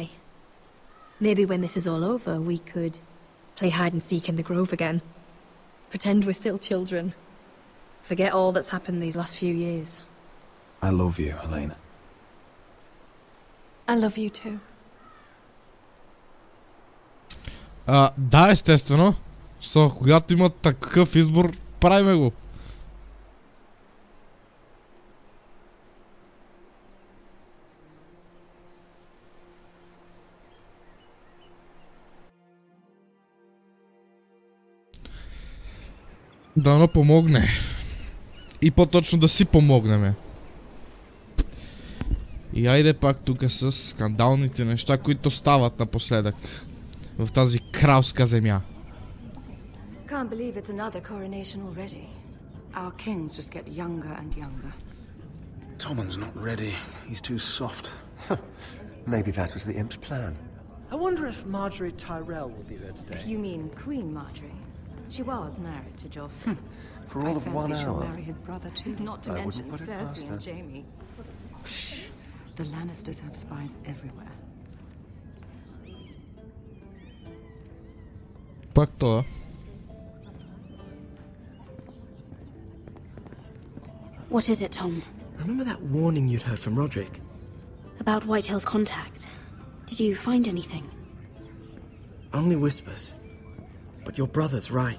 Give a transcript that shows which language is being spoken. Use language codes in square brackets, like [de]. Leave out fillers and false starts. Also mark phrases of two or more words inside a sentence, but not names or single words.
[en] Maybe when this is all over, we could play hide and seek in the grove again. Pretend we're still children. Forget all that's happened these last few years. I love you, Elena. I love you too. [bg] Да, естествено. Когато има такъв избор, правиме го. Дано помогне. И по-точно да си помогнеме. И айде пак тук с скандалните неща, които стават напоследък. В тази кралска земя. [en] Can't believe it's another coronation already. Our kings just get younger and younger. Tommen's not ready. He's too soft. Maybe that was the imp's plan. I wonder if Marjorie Tyrell will be there today. You mean Queen Marjorie? She was married to Joffrey. For all of 1 hour. She'll marry his brother too. Not to I mention wouldn't put it past Cersei her. and Jaime. The Lannisters have spies everywhere. [bg] Пак това. [en] What is it, Tom? Remember that warning you'd heard from Roderick? About Whitehill's contact. Did you find anything? Only whispers. But your brother's right.